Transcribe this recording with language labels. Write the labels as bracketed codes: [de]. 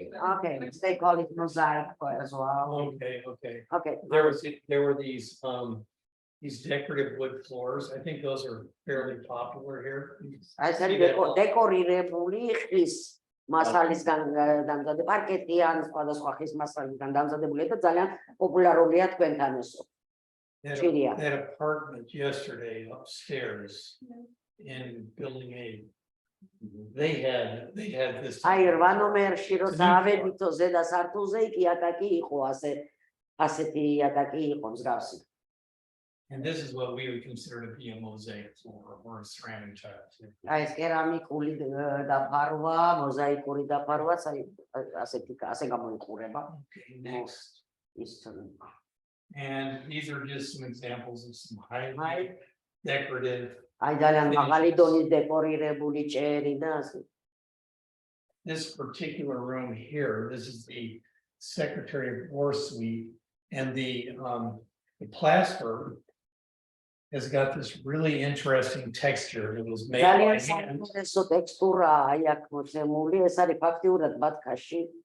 [en] Okay, they call it mosaic as well. Okay. There were these decorative wood floors. I think those are fairly popular here. [ka] აი ეს არის დეკორირებული ხის მასალისგან დამზადებული პარკეტი ან სხვადასხვა ხის მასალისგან დამზადებული და ძალიან პოპულარულია თქვენთან ესო. [en] That apartment yesterday upstairs in building 8. They had this. [ka] აი რვა ნომერში როცა ავედითო ზედა სართულზე იქ იატაკი იყო ასეთი იატაკი იყო მსგავსი. [en] And this is what we would consider to be a mosaic floor or a ceramic tile. [ka] აი ეს კერამიკული დაფარვა, მოზაიკური დაფარვა, ასე გამოიყურება. [en] Okay, next. [ka] ის [en] And these are just some examples of some highly decorative. [ka] აი ძალიან მაღალი დონის დეკორირებული ჭერი და ასე. [en] This particular room here, this is the Secretary of War Suite, and the plaster has got this really interesting texture. It was made by hand. [ka] ესო ტექსტურა აი აქ მოცემული, ეს არის ფაქტიურად ბათქაში.